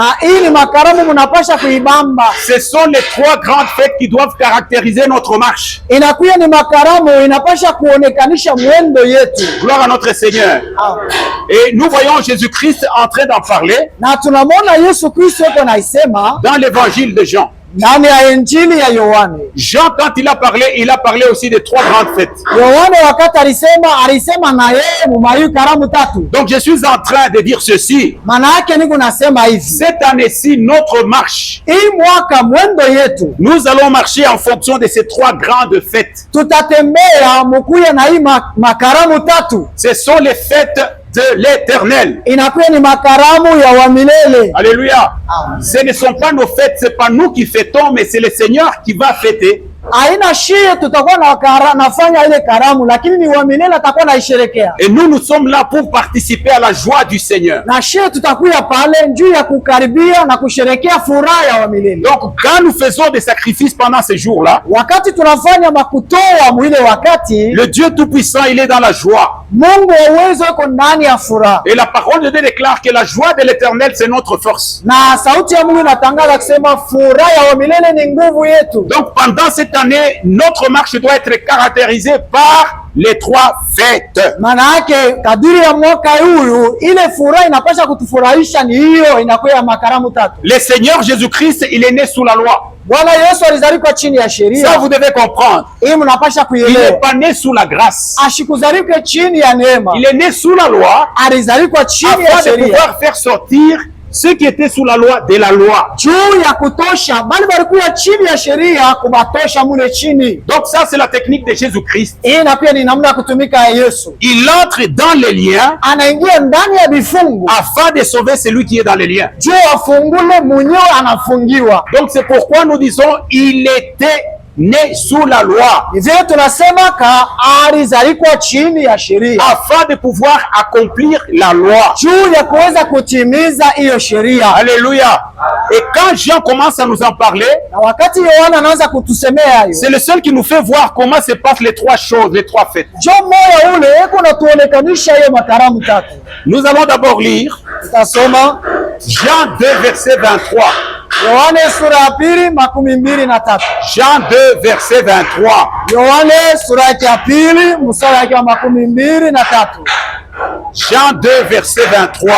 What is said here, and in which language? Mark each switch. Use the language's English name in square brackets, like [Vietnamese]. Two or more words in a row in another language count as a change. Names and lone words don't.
[French] Ce sont les 3 grandes fêtes qui doivent caractériser notre marche. Gloire à notre Seigneur. Et nous voyons Jésus-Christ en train d'en parler dans l'évangile de Jean. [Swahili] ndani ya Injili ya Yohane. [French] Jean, quand il a parlé aussi de 3 grandes fêtes. [Swahili] Yohane wakati alisema na yeye mumayu karamu tatu. [French] Donc je suis en train de dire ceci. [Swahili] Maana yake niko nasema hivi. [French] Cette année-ci, notre marche, [Swahili] hii mwaka mwendo yetu, [French] nous allons marcher en fonction de ces 3 grandes fêtes. [Swahili] Tutatembea mukuya na hii makaramu tatu. [French] Ce sont les fêtes de l'Éternel. [Swahili] Inakuwa ni makaramu ya wa milele. [French] Alléluia. Ce ne sont pas nos fêtes, c'est pas nous qui fêtons, mais c'est le Seigneur qui va fêter. [Swahili] Haina shie tutakuwa nafanya ile karamu, lakini ni wa milele atakuwa naisherekea. [French] Et nous sommes là pour participer à la joie du Seigneur. [Swahili] Na shie tutakuya pale juu ya kukaribia na kusherekea furaha ya wa milele. [French] Donc quand nous faisons des sacrifices pendant ces jours-là, [Swahili] wakati tunafanya makutoa mwile wakati, [French] le Dieu Tout-Puissant, il est dans la joie. [Swahili] Mungu wa uwezo yuko ndani ya furaha. [French] Et la parole de Dieu déclare que la joie de l'Éternel, c'est notre force. [Swahili] Na sauti ya Mungu inatangaza kusema furaha ya wa milele ni nguvu yetu. [French] Donc pendant cette année, notre marche doit être caractérisée par les 3 fêtes. [Swahili] Maana yake kadiri ya mwaka huyu ile furaha inapaswa kutufurahisha ni hiyo inakuwa ya makaramu tatu. [French] Le Seigneur Jésus-Christ, il est né sous la loi. [Swahili] Bwana Yesu alizaliwa chini ya sheria. [French] Ça vous devez comprendre. [Swahili] Hii mnapaswa [French] Il [Swahili] kuelewa. [French] n'est pas né sous la grâce. [Swahili] Ashikuzaliwa chini ya neema. [French] Il est né sous la loi [Swahili] Alizaliwa chini ya [French] afin de [Swahili] sheria. [French] pouvoir faire sortir ceux qui étaient sous la loi de la loi. [Swahili] Juu ya kutosha bali walikuwa chini ya sheria kubatosha mule chini. [French] Donc ça, c'est la technique de Jésus-Christ. [Swahili] Hii na pia ni namna ya kutumika ya Yesu. [French] Il entre dans les liens [Swahili] Anaingia ndani ya vifungu [French] afin de sauver celui qui est dans les liens. [Swahili] juu afungule mwenyewe anafungiwa. [French] Donc c'est pourquoi nous disons il était né sous la loi [Swahili] Hivyo tunasema alizaliwa chini ya sheria [French] afin de pouvoir accomplir la loi. [Swahili] juu ya kuweza kutimiza hiyo sheria. [French] Alléluia. Et quand Jean commence à nous en parler, [Swahili] Na wakati Yohana anaanza kutusemea hayo, [French] c'est le seul qui nous fait voir comment se passent les 3 choses, les 3 fêtes. [Swahili] John moyo ule eko natuonekanisha hiyo makaramu tatu. [French] Nous allons d'abord lire [Swahili] Tutasoma [French] Jean 2, verset 23. [Swahili] Yohane sura ya 2:23. [French] Jean 2, verset 23. [Swahili] Yohane sura ya 2 mstari wake wa 23. [French] Jean 2, verset 23.